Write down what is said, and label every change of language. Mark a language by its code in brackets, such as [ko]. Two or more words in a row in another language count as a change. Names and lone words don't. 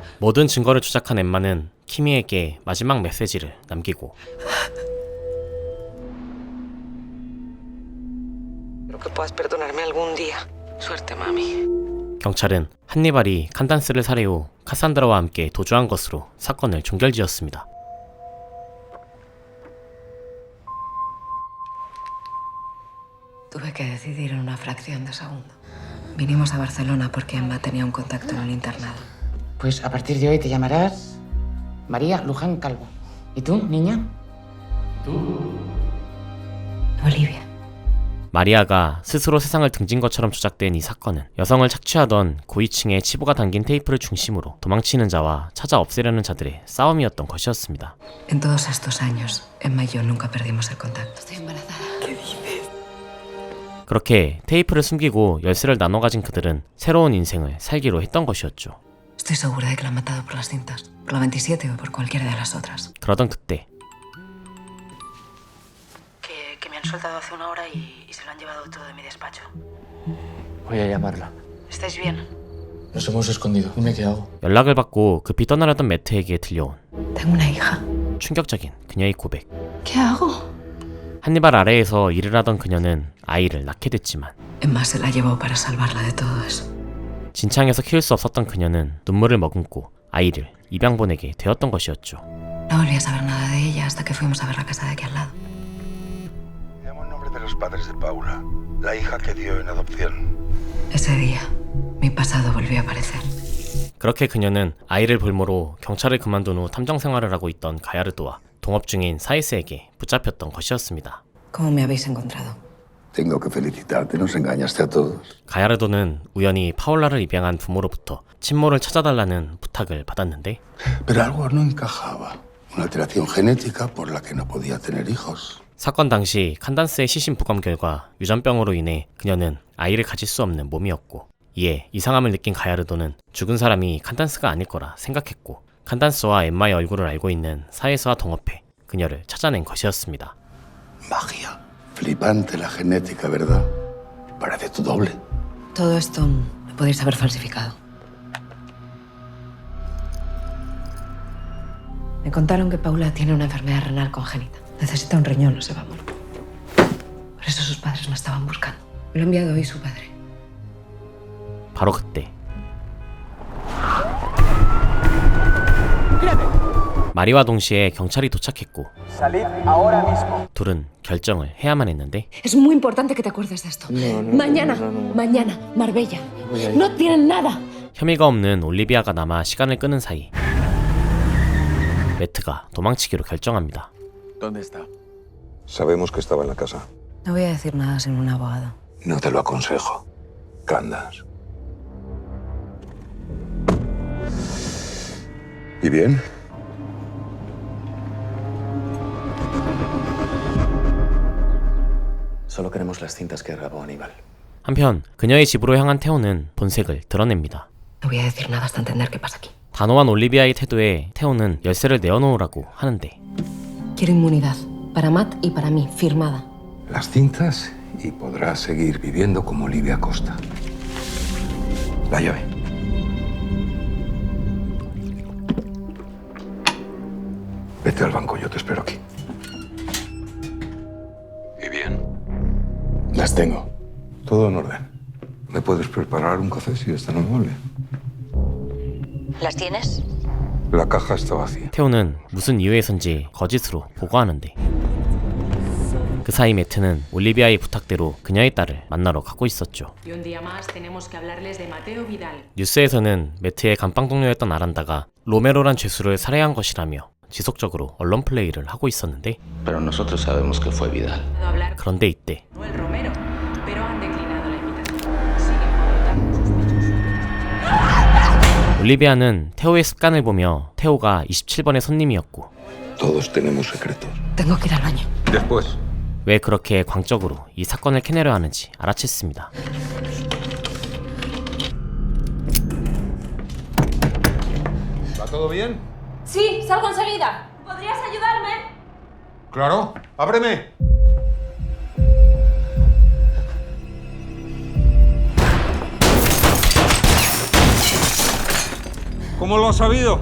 [ko] 모든 증거를 조작한 엠마는 키미에게 마지막 메시지를 남기고 [es] Espero que puedas perdonarme algún día. Suerte, mami. [ko] 경찰은 한니발이 칸단스를 살해 후 카산드라와 함께 도주한 것으로 사건을 종결지었습니다. [es] Tuve que decidir en una fracción de segundo. Vinimos a Barcelona porque Emma tenía un contacto en el internado. Pues a partir de hoy te llamarás María Luján Calvo. ¿Y tú, niña? Olivia. [ko] 마리아가 스스로 세상을 등진 것처럼 조작된 이 사건은 여성을 착취하던 고위층의 치부가 담긴 테이프를 중심으로 도망치는 자와 찾아 없애려는 자들의 싸움이었던 것이었습니다. [es] En todos estos años, Emma y yo nunca perdimos el contacto. Estoy embarazada. ¿Qué dices? [ko] 그렇게 테이프를 숨기고 열쇠를 나눠 가진 그들은 새로운 인생을 살기로 했던 것이었죠. [es] Estoy segura de que la han matado por las cintas, por la 27 o por cualquiera de las otras. [ko] 그러던 그때 [es] Que me han soltado hace una hora y se lo han llevado todo de mi despacho. Voy a llamarla. ¿Estáis bien? Nos hemos escondido. Dime qué hago. [ko] 연락을 받고 급히 떠나려던 매트에게 들려온 [es] Tengo una hija. [ko] 충격적인 그녀의 고백. [es] ¿Qué hago? [ko] 한니발 아래에서 일을 하던 그녀는 아이를 낳게 됐지만 [es] Emma se la llevó para salvarla de todo eso. [ko] 진창에서 키울 수 없었던 그녀는 눈물을 머금고 아이를 입양 보내게 되었던 것이었죠. [es] No volví a saber nada de ella hasta que fuimos a ver la casa de aquí al lado. Llamo en nombre de los padres de Paula, la hija que dio en adopción. Ese día, mi pasado volvió a aparecer. [ko] 그렇게 그녀는 아이를 볼모로 경찰을 그만둔 후 탐정 생활을 하고 있던 가야르도와 동업 중인 사이스에게 붙잡혔던 것이었습니다. [es] ¿Cómo me habéis encontrado? Tengo que felicitarte, nos engañaste a todos. [ko] 가야르도는 우연히 파울라를 입양한 부모로부터 친모를 찾아달라는 부탁을 받았는데 [es] Pero algo no encajaba. Una alteración genética por la que no podía tener hijos. [ko] 사건 당시 칸단스의 시신 부검 결과 유전병으로 인해 그녀는 아이를 가질 수 없는 몸이었고 이에 이상함을 느낀 가야르도는 죽은 사람이 칸단스가 아닐 거라 생각했고 칸단스와 엠마의 얼굴을 알고 있는 사이스와 동업해 그녀를 찾아낸 것이었습니다. [es] Magia. Flipante la genética, ¿verdad? Parece tu doble. Todo esto lo podéis haber falsificado. Me contaron que Paula tiene una enfermedad renal congénita. Necesita un riñón, no se va a morir. Por eso sus padres me estaban buscando. Me lo ha enviado hoy su padre. [ko] 바로 그때 마리와 동시에 경찰이 도착했고 둘은 결정을 해야만 했는데 [es] Es muy importante que te acuerdes de esto. Mañana, Marbella. No tienen nada. [ko] 혐의가 없는 올리비아가 남아 시간을 끄는 사이 매트가 도망치기로 결정합니다. [es] ¿Dónde está? Sabemos que estaba en la casa. No voy a decir nada sin un abogado. No te lo aconsejo. Candace. ¿Y bien? Solo queremos las cintas que grabó Aníbal. [ko] 한편 그녀의 집으로 향한 태호는 본색을 드러냅니다. [es] No voy a decir nada hasta entender qué pasa aquí. [ko] 단호한 올리비아의 태도에 태호는 열쇠를 내어놓으라고 하는데 [es] Quiero inmunidad. Para Matt y para mí, firmada. Las cintas y podrás seguir viviendo como Olivia Costa. La llave. Vete al banco, yo te espero aquí. ¿Y bien? Las tengo. Todo en orden. ¿Me puedes preparar un café si es tan amable? ¿Las tienes? La caja está vacía. [ko] 태호는 무슨 이유에선지 거짓으로 보고하는데 그 사이 매트는 올리비아의 부탁대로 그녀의 딸을 만나러 가고 있었죠. [es] Y un día más tenemos que hablarles de Mateo Vidal. [ko] 뉴스에서는 매트의 감방 동료였던 아란다가 로메로란 죄수를 살해한 것이라며 지속적으로 언론 플레이를 하고 있었는데 [es] Pero nosotros sabemos que fue Vidal. [ko] 그런데 이때 [es] El Romero, pero han declinado la invitación. Siguen contactando sospechosos. [ko] 올리비아는 태호의 습관을 보며 태호가 27번의 손님이었고 [es] Todos tenemos secretos. Tengo que ir al baño. Después. [ko] 왜 그렇게 광적으로 이 사건을 캐내려 하는지 알아챘습니다. [es] ¿Va todo bien? Sí, salgo enseguida. ¿Podrías ayudarme? Claro. ¡Ábreme! ¿Cómo lo has sabido?